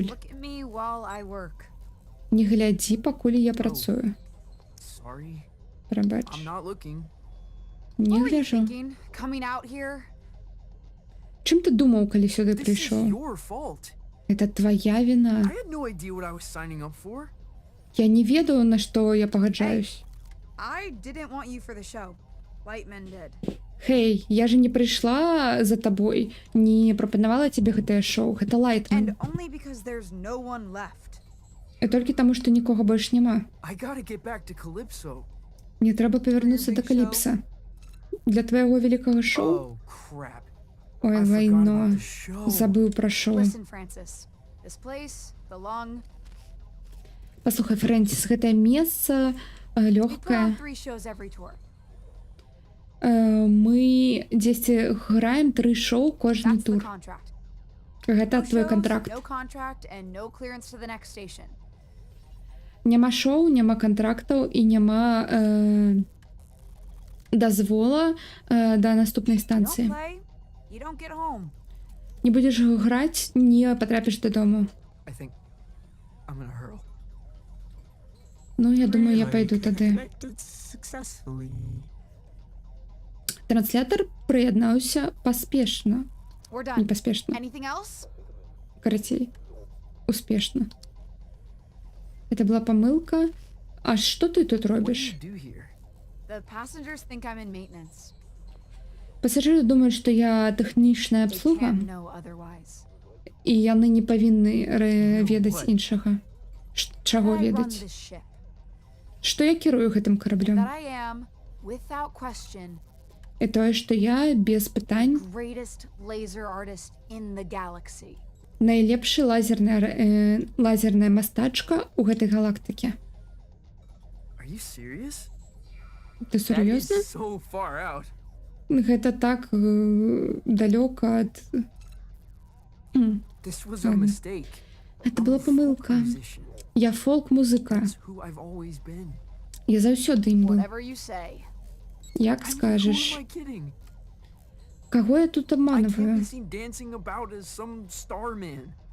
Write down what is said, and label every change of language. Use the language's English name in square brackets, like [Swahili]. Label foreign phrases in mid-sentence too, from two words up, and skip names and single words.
[English] Look at me while I work. [Belarusian] Не глядзі, пакуль я працую. [English] Sorry. [Belarusian] Прабач. [English] I'm not looking. [Belarusian] Не [English] What were you [Belarusian] гляжу. [English] thinking? Coming out here? [Belarusian] Чым ты думаў, калі сюды [English] This is [Belarusian] прыйшоў? [English] your fault. [Russian] Это твоя [Belarusian] віна. [English] I had no idea what I was signing up for. [Belarusian] Я не ведаю, на што я пагаджаюсь. [English] I didn't want you for the show. Lightman did. [Belarusian] Хей, я же не прыйшла за табой, не прапанавала тебе гэтае шоу, гэта [English] And [Belarusian] Лайтман. [English] only because there's no one left. [Belarusian] І толькі таму, што нікога больш няма. [English] I gotta get back to Calypso. [Belarusian] Мне трэба павярнуцца да Каліпса. Для твайго вялікага шоу? [English] Oh, crap. [Belarusian] Ой, [English] I forgot [Belarusian] вайно. [English] about the show. [Belarusian] Забыў пра шоу. [English] Listen, Francis. This place, the lung, [Belarusian] Паслухай, Фрэнсіс, гэтае месца [English] we put [Belarusian] лёгкае. [English] on 3 shows every tour. [Belarusian] Мы дзесьці граем 3 шоу кожны [English] That's the [Belarusian] тур. [English] contract. [Belarusian] Гэта [English] No [Belarusian] твой [English] shows, [Belarusian] кантракт. [English] no contract, and no clearance to the next station. [Belarusian] Няма шоу, няма кантрактаў і няма дазвола да наступнай [English] You don't [Belarusian] станцыі. [English] play, you don't get home. [Belarusian] Не будзеш граць, не патрапіш дадому. [English] I think I'm gonna hurl. [Belarusian] Ну, я думаю, я пайду тады. [English] Connected successfully. [Belarusian] Транслятор прыяднаўся паспешна. [English] We're [Belarusian] Не [English] done. [Belarusian] паспешна. [English] Anything else? [Belarusian] Карацей. Успешна. [Russian] Это была [Belarusian] памылка. А што ты тут [English] What do [Belarusian] робіш? [English] you do here? The passengers think I'm in maintenance. [Belarusian] Пасажыры думаюць, што я тэхнічная [English] They [Belarusian] абслуга, [English] can't know otherwise. [Belarusian] і яны не павінны ведаць іншага. Чаго [English] That I run [Belarusian] ведаць? [English] this ship. [Belarusian] Што я кірую гэтым караблём? [English] That I am, without question, [Belarusian] І тое, што я без пытань [English] Greatest laser artist in the galaxy. [Belarusian] найлепшы лазерная мастачка ў гэтай галактыкі. [English] Are you serious? [Belarusian] Ты [English] That is [Belarusian] сур'ёзна? [English] so far out. [Belarusian] Гэта так далёка ад... [English] This was a [Russian] Ладно. [English] mistake. [Belarusian] Гэта была памылка. [English] Musician. [Belarusian] Я фолк-музыка. [English] That's who I've always been. [Belarusian] Я заўсёды ім быў. [English] Whatever you say. [Belarusian] Як [English] I mean, who [Belarusian] скажаш? [English] am I kidding? [Belarusian] Каго я тут [English] I can't [Russian] обманываю? [English] be seen dancing about as some starman.